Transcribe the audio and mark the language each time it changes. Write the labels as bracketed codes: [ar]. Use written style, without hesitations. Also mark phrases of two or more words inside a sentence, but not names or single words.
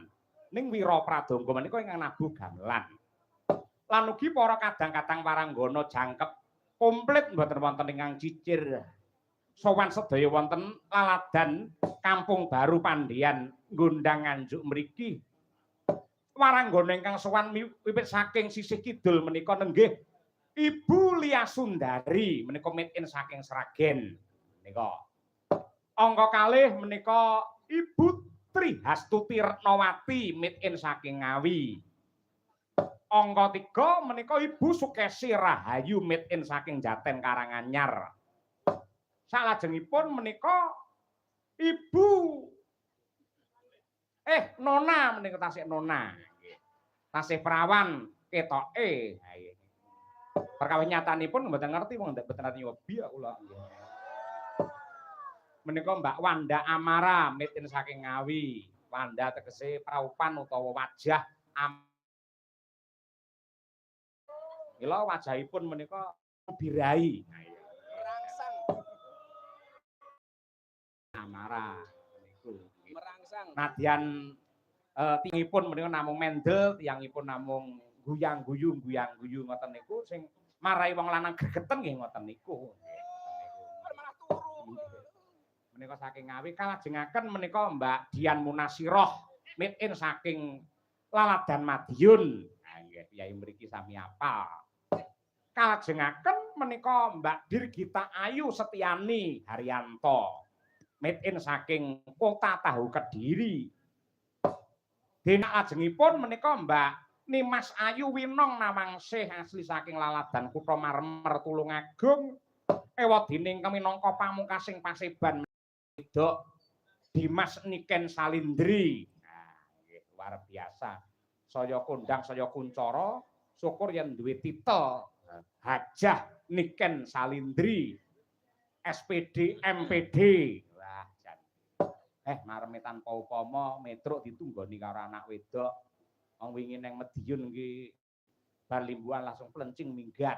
[jv] Ning Wira Pradangga menika ingkang nabuh gamelan. Lan ugi para kadang-kadang waranggana jangkep komplit mboten wonten ingkang cicir. Sowan sedaya wonten laladan Kampung Baru Pandhian Gondang Nganjuk mriki. Waranggana ingkang sowan wiwit saking sisih kidul menika nenggih Ibu Lia Sundari menika [en] made in [jv] saking Sragen menika. Angka kalih menika Ibu Tri Hastuti Retnawati [en] made in [jv] saking Ngawi. Angka 3 menika Ibu Sukesi Rahayu [en] made in [jv] saking Jaten Karanganyar. Salajengipun menika Ibu Nona menika tasih Nona. Tasih perawan ketoke. Perkawis nyatanipun mboten ngerti wong mboten ngerti hobi kula. Menika Mbak Wanda Amara [en] made in [jv] saking Ngawi. Wanda tegese praupan utawa wajah Mila wajahipun menika birai. Merangsang. Amara niku. Merangsang. Nadyan tingipun menika namung mendel, tiyangipun namung guyang-guyu ngoten niku sing marai wong lanang gregeten nggih ngoten niku. Malah turu. Menika saking Ngawi kalajengaken menika Mbak Dian Munasiroh [en] made in [jv] saking Laladan Madiun. Nah nggih piyai mriki sami apal. Kalajengaken menika Mbak Dirgita Ayu Setiani Haryanto [en] made in [jv] saking Kota Tahu Kediri. Dene ajengipun menika Mbak Nimas Ayu Winong Nawangsih asli saking Laladan Kutha Marmer Tulungagung. Ewadene minangka pamungkasing Paseban Wedok Dimas Niken Salindri. Nah, nggih [id] luar biasa. [jv] Saya kondang saya kuncara syukur yen duwe titel Hajah Niken Salindri SPD MPD. Wah, jan. Mareme tanpa upama metruk ditunggoni karo anak wedok. Wong wingi ning Mediun nggih bar limbuhan langsung plencing minggat.